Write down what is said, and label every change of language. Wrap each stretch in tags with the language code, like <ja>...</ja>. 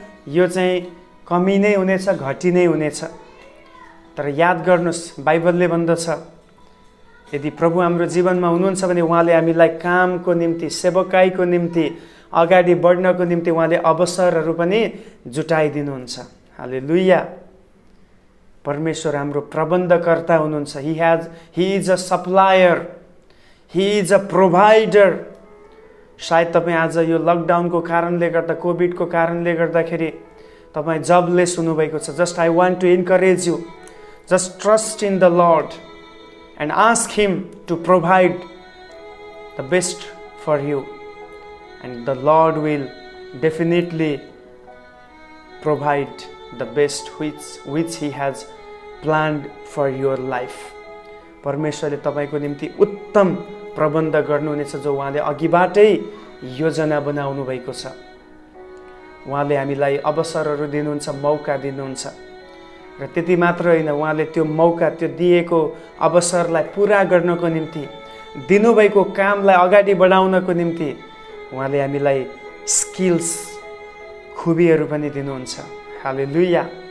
<ne>यो चाहिँ कमी नै हुनेछ, घटी नै हुनेछ। तर याद गर्नुहोस्, बाइबलले भन्दछ यदि प्रभु हाम्रो जीवनमा हुनुहुन्छ भने उहाँले हामीलाई कामको निम्ति, सेवकाईको निम्ति, अगाडि बढ्नको निम्ति उहाँले अवसरहरू पनि जुटाइदिनुहुन्छ। हालेलुया। परमेश्वर हाम्रो प्रबन्धकर्ता हुनुहुन्छ।</ne> <en>He is a supplier, he is a provider.</en> <ne>सायद तपाईँ आज यो लकडाउनको कारणले गर्दा, कोभिडको कारणले गर्दाखेरि तपाईँ जबलेस हुनुभएको छ।</ne> <en>Just I want to encourage you, just trust in the Lord and ask him to provide the best for you, and the Lord will definitely provide the best which he has planned for your life.</en> <ne>परमेश्वरले तपाईको निम्ति उत्तम प्रबन्ध गर्नुहुनेछ जो उहाँले अघिबाटै योजना बनाउनु भएको छ। उहाँले हामीलाई अवसरहरू दिनुहुन्छ, मौका दिनुहुन्छ। र त्यति मात्र होइन, उहाँले त्यो मौका, त्यो दिएको अवसरलाई पुरा गर्नको निम्ति, दिनुभएको कामलाई अगाडि बढाउनको निम्ति उहाँले हामीलाई स्किल्स, खुबीहरू पनि दिनुहुन्छ। हालेलुया।</ne>